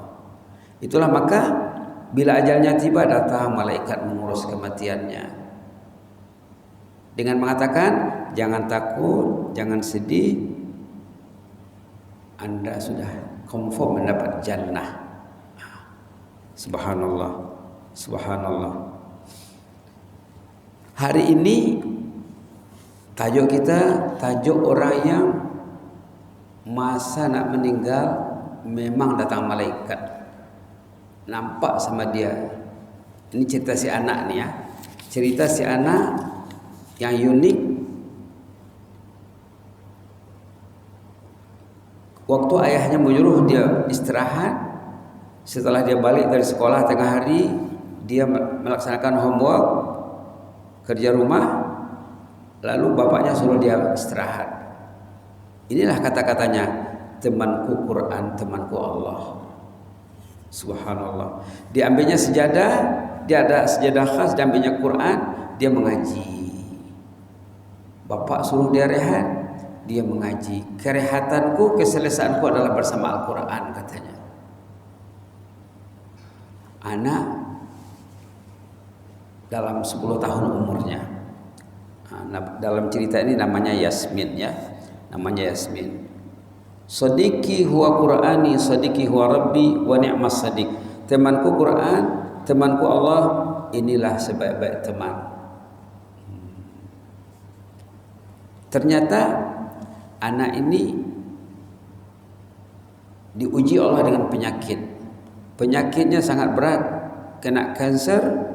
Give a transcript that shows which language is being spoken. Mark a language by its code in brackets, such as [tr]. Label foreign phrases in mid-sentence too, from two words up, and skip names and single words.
[ms] Itulah maka bila ajalnya tiba, datang malaikat mengurus kematiannya dengan mengatakan, jangan takut, jangan sedih, Anda sudah confirm mendapat jannah. Subhanallah. Subhanallah. Hari ini tajuk kita, tajuk orang yang masa nak meninggal memang datang malaikat, nampak sama dia. Ini cerita si anak nih ya, cerita si anak yang unik. Waktu ayahnya menyuruh dia istirahat, setelah dia balik dari sekolah tengah hari, dia melaksanakan homework, kerja rumah, lalu bapaknya suruh dia istirahat. Inilah kata-katanya, temanku Quran, temanku Allah. Subhanallah. Diambilnya sejadah, dia ada sejadah khas, diambilnya Quran, dia mengaji. Bapak suruh dia rehat, dia mengaji. Kerehatanku, keselesaanku adalah bersama Al-Quran, katanya. Anak dalam 10 tahun umurnya. Dalam cerita ini namanya Yasmin ya, namanya Yasmin. [ar] صديقي هو قرآني، صديقي هو ربي ونعم الصديق. [ms] Temanku Quran, temanku Allah, inilah sebaik-baik teman. Ternyata anak ini diuji Allah dengan penyakit. Penyakitnya sangat berat, kena kanker.